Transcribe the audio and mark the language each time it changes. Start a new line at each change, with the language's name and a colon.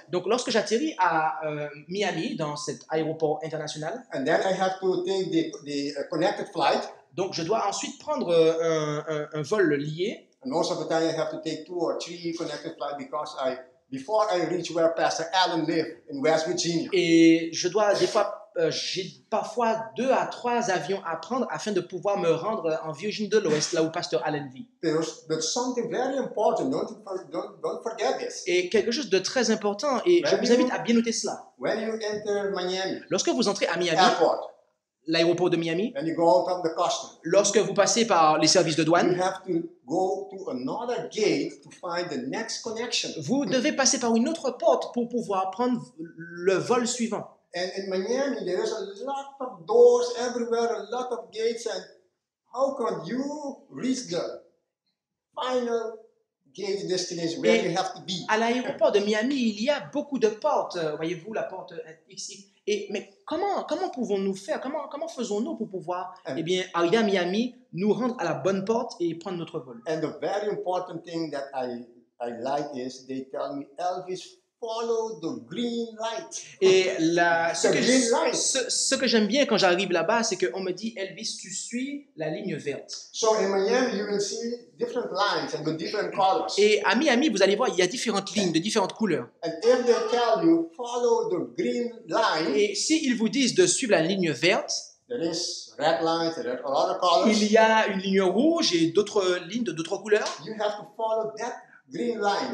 French: Donc, lorsque j'atterris à Miami, dans cet aéroport international,
English: and then I have to take the connected flight,
French: donc je dois ensuite prendre un vol lié.
English: and most of the time I have to take 2 or 3 connected flights because before I reach where Pastor Allen lived in West Virginia.
French: Et je dois des fois, j'ai parfois 2 à 3 avions à prendre afin de pouvoir me rendre en Virginie de l'Ouest, là où Pasteur Allen vit.
English: But something very important. Don't forget this.
French: Et quelque chose de très important, et je vous invite à bien noter cela.
English: When you enter Miami
French: Lorsque vous entrez à Miami,
English: Airport,
French: l'aéroport de Miami,
English: and you go out of the custom,
French: lorsque vous passez par les services de
English: you
French: douane,
English: have to go to another gate to find the next connection.
French: vous devez passer par une autre porte pour pouvoir prendre le vol suivant.
English: And in Miami, there is a lot of doors everywhere, a lot of gates, and how can you reach the final gate destination where
French: Et
English: you have to be?
French: À l'aéroport de Miami, il y a beaucoup de portes. Voyez-vous, la porte XX. Mais comment pouvons-nous faire? Comment faisons-nous pour pouvoir eh bien, arriver à Miami, nous rendre à la bonne porte et prendre notre vol?
English: And the very important thing that I like is they tell me, Elvis, follow the green light.
French: Et ce que j'aime bien quand j'arrive là-bas, c'est qu'on me dit, Elvis, tu suis la ligne verte.
English: So in Miami, you will see different lines and with different colors.
French: Et à Miami, vous allez voir, il y a différentes lignes de différentes couleurs.
English: And if they tell you, follow the green line,
French: Et s'ils vous disent de suivre la ligne verte,
English: there is red lines, there are other colors.
French: il y a une ligne rouge et d'autres lignes de d'autres couleurs.
English: You have to follow that green line.